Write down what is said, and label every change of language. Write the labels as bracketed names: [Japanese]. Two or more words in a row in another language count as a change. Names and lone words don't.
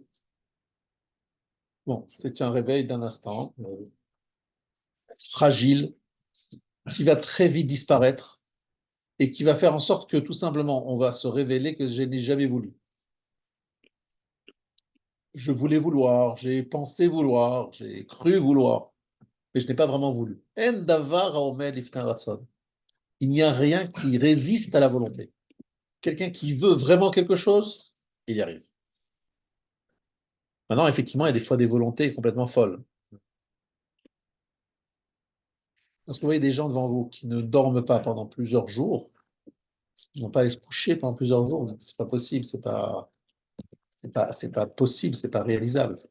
[French] Bon, c'est un réveil d'un instant, fragile, qui va très vite disparaître. et qui va faire en sorte que tout simplement, on va se révéler que je n'ai jamais voulu. Je voulais vouloir, j'ai pensé vouloir, j'ai cru vouloir, mais je n'ai pas vraiment voulu. [Hebrew] En davar haomed lifnei ratzon. [French] Il n'y a rien qui résiste à la volonté. Quelqu'un qui veut vraiment quelque chose, il y arrive. Maintenant, effectivement, il y a des fois des volontés complètement folles. Parce que vous voyez des gens devant vous qui ne dorment pas pendant plusieurs jours, ils n'ont pas à se coucher pendant plusieurs jours, c'est pas possible, c'est pas possible, c'est pas réalisable.